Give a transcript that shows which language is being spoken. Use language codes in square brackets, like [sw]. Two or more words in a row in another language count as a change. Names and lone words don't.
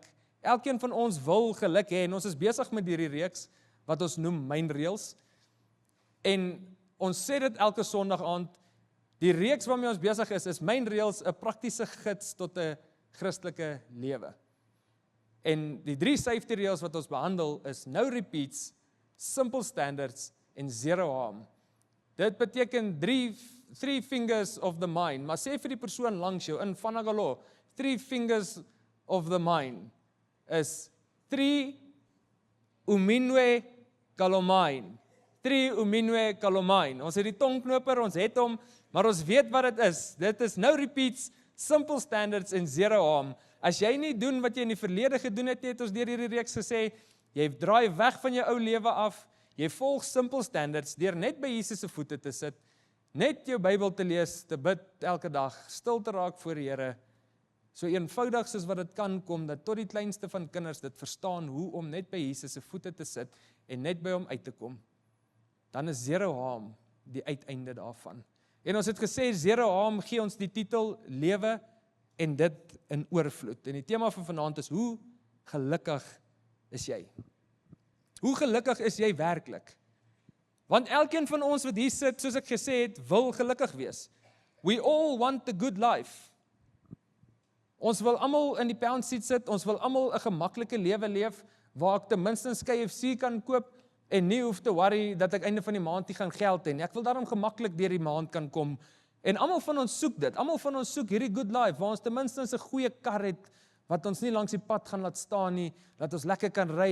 [af] Elkeen van ons wil geluk hê en ons is besig met hierdie reeks wat ons noem Myn Reels. En ons sê dit elke Sondag aand. Die reeks waarmee ons besig is Myn Reels, 'n praktiese gids tot 'n Christelike lewe. En die 3 safety reels wat ons behandel is [en] no repeats, simple standards [af] en [en] zero harm. [af] Dit beteken 3 [en] fingers of the mind, [af] maar sê vir die persoon langs jou in Vanagalo, 3 [en] fingers of the mind [af] is 3 [fng] uminwe kalomain. 3 uminwe kalomain. [af] Ons het die tongknoper, ons het hom, maar ons weet wat dit is. Dit is [en] no repeats, simple standards [af] en [en] zero harm. [af] As jy nie doen wat jy in die verlede gedoen het ons deur hierdie reeks gesê, jy draai weg van jou ou lewe af, jy volg [en] simple standards [af] deur net by Jesus se voete te sit, net jou Bybel te lees, te bid elke dag, stil te raak voor die Here, so eenvoudig soos wat dit kan kom, dat tot die kleinste van kinders dit verstaan hoe om net by Jesus se voete te sit en net by hom uit te kom. Dan is [en] zero harm [af] die uiteinde daarvan. En ons het gesê, [en] zero harm [af] gee ons die titel lewe en dit in oorvloed. En die tema van vanaand is, hoe gelukkig is jy? Hoe gelukkig is jy werklik? Want elkeen van ons wat hier sit, soos ek gesê het, wil gelukkig wees. [en] We all want the good life. [af] Ons wil almal in die [en] pound seat [af] sit, ons wil almal 'n gemaklike lewe leef, waar ek ten minste KFC kan koop, en nie hoef te worry dat ek einde van die maand nie gaan geld hê nie. Ek wil daarom gemaklik deur die maand kan kom. En almal van ons soek dit. Almal van ons soek hierdie [en] good life, [af] waar ons ten minste 'n goeie kar het, wat ons nie langs die pad gaan laat staan nie, dat ons lekker kan ry.